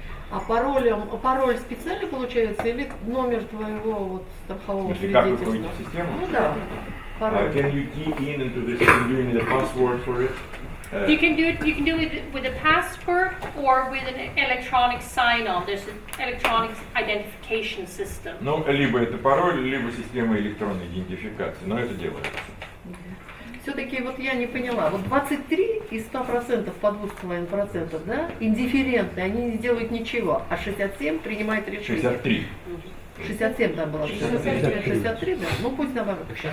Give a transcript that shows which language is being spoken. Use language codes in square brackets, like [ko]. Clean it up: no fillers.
[ru] А пароль специально получается или номер твоего вот страхового Как вы свидетельства? входите в систему? Ну да. Пароль. [en] Can you key in into this? Can you give me the password for it? You can do it with a password or with an electronic sign-on. There's an electronic identification system. [ru] Ну, либо это пароль, либо система электронной идентификации, но это делается. Все-таки вот я не поняла, вот 23 из 100% по 2,5%, да, индифферентные, они не делают ничего, а 67 принимает решение. 63. 67 там было, 63, да, ну пусть наоборот.